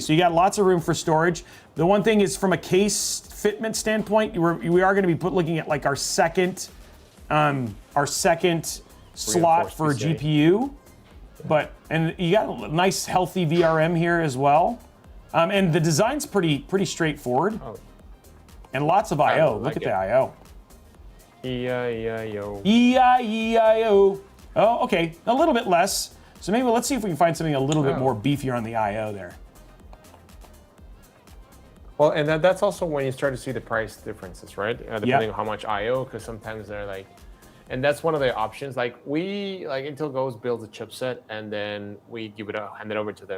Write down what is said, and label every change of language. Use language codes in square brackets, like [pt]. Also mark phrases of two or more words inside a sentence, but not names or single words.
[en] So you got lots of room for storage. The one thing is, from a case fitment standpoint, we are going to be looking at like our second slot for GPU. And you got a nice healthy VRM here as well. And the design's pretty straightforward. Oh. And lots of I/O. Look at the I/O. E-I-E-I-O. E-I-E-I-O. Oh, okay, a little bit less. So maybe let's see if we can find something a little bit more beefier on the I/O there. Well, and that's also when you start to see the price differences, right? Depending on how much I/O, because sometimes they're like, and that's one of the options. Like Intel goes builds a chipset, and then we hand it over to them.